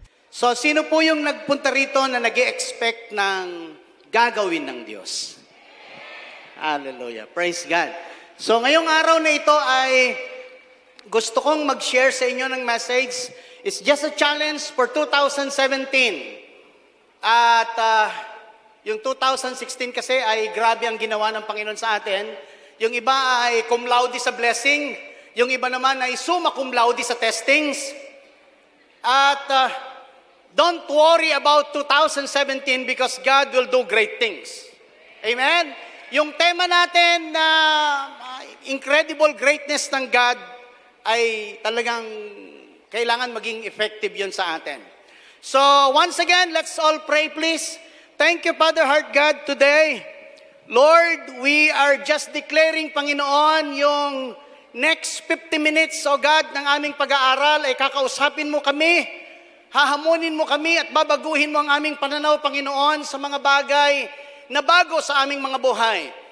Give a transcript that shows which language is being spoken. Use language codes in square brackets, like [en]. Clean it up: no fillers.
[tl] So, sino po yung nagpunta rito na nag-i-expect ng gagawin ng Diyos? Hallelujah. Praise God. So, ngayong araw na ito ay gusto kong mag-share sa inyo ng message. [en] It's just a challenge for 2017. [tl] At yung 2016 kasi ay grabe ang ginawa ng Panginoon sa atin. Yung iba ay cum laude sa blessing. Yung iba naman ay summa cum laude sa testings. [en] At don't worry about 2017 because God will do great things. [tl] Amen? Yung tema natin na incredible greatness ng God ay talagang kailangan maging effective yun sa atin. [en] So, once again, let's all pray please. Thank you, Father Heart God, today. [tl] Lord, [en] we are just declaring, [tl] Panginoon, yung next 50 minutes, O God, ng aming pag-aaral ay kakausapin mo kami, hahamunin mo kami at babaguhin mo ang aming pananaw, Panginoon, sa mga bagay na bago sa aming mga buhay.